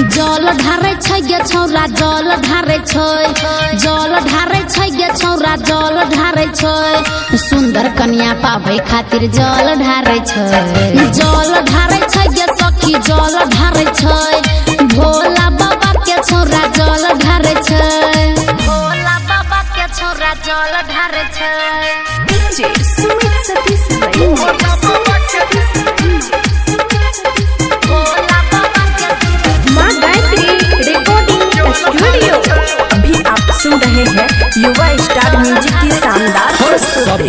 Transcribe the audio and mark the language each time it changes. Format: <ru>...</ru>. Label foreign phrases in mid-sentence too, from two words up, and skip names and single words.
<anp>जल ढारे छै गे छौरा जल ढारे छै जल ढारे छै गे छौरा जल ढारे छै सुंदर कन्या पाबै खातिर जल ढारे छै जल ढारे छै गे सखी जल ढारे छै भोला बाबा के छौरा जल ढारे छै भोला बाबा के छौरा जल ढारे छै</anp> <hi>डीजे सुमित सतीश भाई</hi> <anp>भोला बाबा के</anp> <hi>माँ गायत्री रिकॉर्डिंग स्टूडियो। अभी आप सुन रहे हैं युवा स्टार म्यूजिक की शानदार प्रस्तुति।</hi>